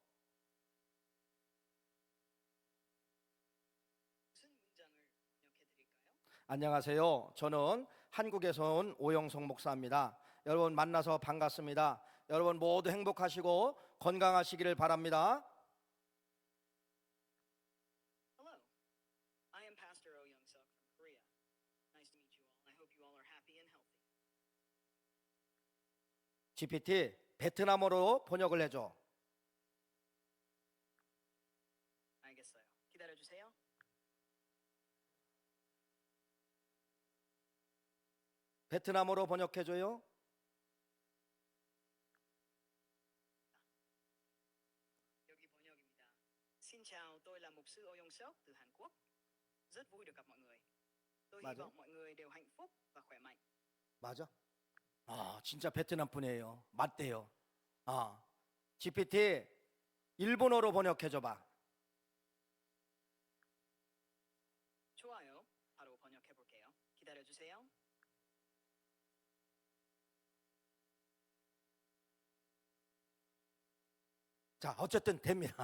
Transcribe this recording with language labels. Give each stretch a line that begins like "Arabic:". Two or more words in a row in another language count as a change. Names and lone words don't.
Korean: 안녕하세요. 저는 한국에서 온 오영석 목사입니다. 여러분 만나서 반갑습니다. 여러분 모두 행복하시고 건강하시기를 바랍니다.
English: Hello, I am Pastor Oh Young-suk from Korea. Nice to meet you all. I hope you all are happy and healthy.
Korean: GPT 베트남어로 번역을 해줘. 알겠어요. 기다려주세요. 베트남어로 번역해줘요. 여기 번역입니다.
Vietnamese: Xin chào, tôi là mục sư Oh Young-suk từ Hàn Quốc. Rất vui được gặp mọi người. Tôi hy
Korean: 맞아?
Vietnamese: vọng mọi người đều hạnh phúc và khỏe mạnh.
Korean: 맞아? 아, 진짜 베트남 분이에요. 맞대요. GPT 일본어로 번역해줘봐. 좋아요. 바로 번역해 볼게요. 기다려주세요. 자, 어쨌든 됩니다.